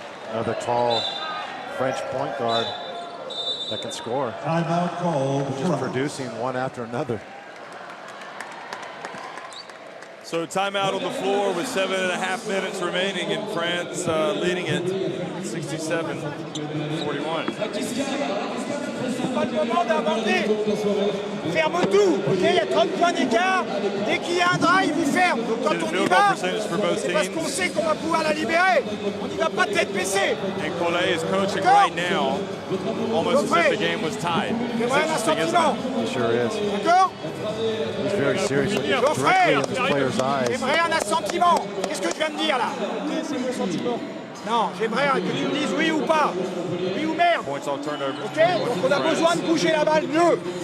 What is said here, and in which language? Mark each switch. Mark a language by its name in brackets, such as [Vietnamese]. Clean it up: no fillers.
[English] Another tall French point guard that can score. Timeout called. Just producing one after another. So timeout on the floor with 7.5 minutes remaining, and France leading it 67-41. [French] Pas le moment d'inventer. Ferme tout, ok? Il y a 30 points d'écart. Dès qu'il y a un drive, il ferme. Donc quand on y va, c'est parce qu'on sait qu'on va pouvoir la libérer. On n'y va pas tête baissée. [English] And Collet is coaching right now, almost as if the game was tied. It's interesting, isn't it? He sure is. [French] D'accord? [English] He's very serious, looking directly in his player's eyes. [French] J'aimerais un assentiment. Qu'est-ce que je viens de dire là? C'est mon sentiment. Non, j'aimerais que tu me dises oui ou pas. Oui ou merde. [English] points off turnovers. [French] Ok, donc on a besoin de bouger la balle mieux.